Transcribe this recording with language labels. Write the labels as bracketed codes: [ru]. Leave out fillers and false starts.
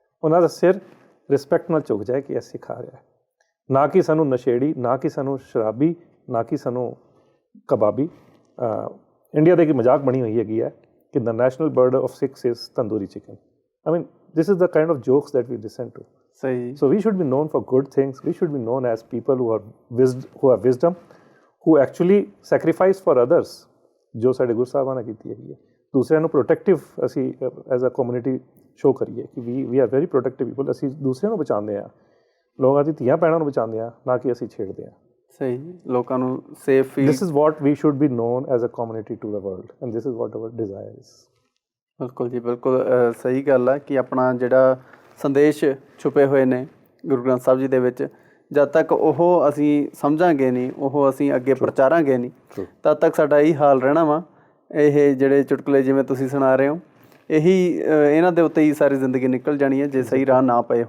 [pa] ਉਹਨਾਂ ਦਾ ਸਿਰ ਰਿਸਪੈਕਟ ਨਾਲ ਝੁਕ ਜਾਏ ਕਿ ਇਹ ਸਿਖਾ ਰਿਹਾ, ਨਾ ਕਿ ਸਾਨੂੰ ਨਸ਼ੇੜੀ, ਨਾ ਕਿ ਸਾਨੂੰ ਸ਼ਰਾਬੀ, ਨਾ ਕਿ ਸਾਨੂੰ ਕਬਾਬੀ। ਇੰਡੀਆ ਦੇ ਇੱਕ ਮਜ਼ਾਕ ਬਣੀ ਹੋਈ ਹੈਗੀ ਹੈ ਕਿ [en] The national bird of Sikhs is tandoori chicken. I mean this is the kind of jokes that we listen to. [pa] ਸਹੀ। [en] So we should be known for good things. We should be known as people who have wisdom, who actually sacrifice for others, [pa] ਜੋ ਸਾਡੇ ਗੁਰੂ ਸਾਹਿਬਾਂ ਨੇ ਕੀਤੀ ਹੈਗੀ ਹੈ। ਦੂਸਰਿਆਂ ਨੂੰ protective ਅਸੀਂ ਐਜ਼ ਅ ਕਮਿਊਨਿਟੀ ਸ਼ੋਅ ਕਰੀਏ ਕਿ [en] We are very protective people. [pa] ਅਸੀਂ ਦੂਸਰਿਆਂ ਨੂੰ ਬਚਾਉਂਦੇ ਹਾਂ, ਲੋਕਾਂ ਦੀ ਧੀਆਂ ਭੈਣਾਂ ਨੂੰ ਬਚਾਉਂਦੇ ਹਾਂ, ਨਾ ਕਿ ਅਸੀਂ ਛੇੜਦੇ ਹਾਂ। ਸਹੀ। ਲੋਕਾਂ ਨੂੰ safe feel. [en] This is what we should be known as a community to the world, and this is what our desire is. [pa] ਬਿਲਕੁਲ ਜੀ, ਬਿਲਕੁਲ ਸਹੀ ਗੱਲ ਹੈ ਕਿ ਆਪਣਾ ਜਿਹੜਾ ਸੰਦੇਸ਼ ਛੁਪੇ ਹੋਏ ਨੇ ਗੁਰੂ ਗ੍ਰੰਥ ਸਾਹਿਬ ਜੀ ਦੇ ਵਿੱਚ, ਜਦ ਤੱਕ ਉਹ ਅਸੀਂ ਸਮਝਾਂਗੇ ਨਹੀਂ, ਉਹ ਅਸੀਂ ਅੱਗੇ ਪ੍ਰਚਾਰਾਂਗੇ ਨਹੀਂ, ਤਦ ਤੱਕ ਸਾਡਾ ਇਹੀ ਹਾਲ ਰਹਿਣਾ ਵਾ। ਇਹ ਜਿਹੜੇ ਚੁਟਕਲੇ ਜਿਵੇਂ ਤੁਸੀਂ ਸੁਣਾ ਰਹੇ ਹੋ, ਇਹੀ ਇਹਨਾਂ ਦੇ ਉੱਤੇ ਹੀ ਸਾਰੀ ਜ਼ਿੰਦਗੀ ਨਿਕਲ ਜਾਣੀ ਹੈ ਜੇ ਸਹੀ ਰਾਹ ਨਾ ਪਏ।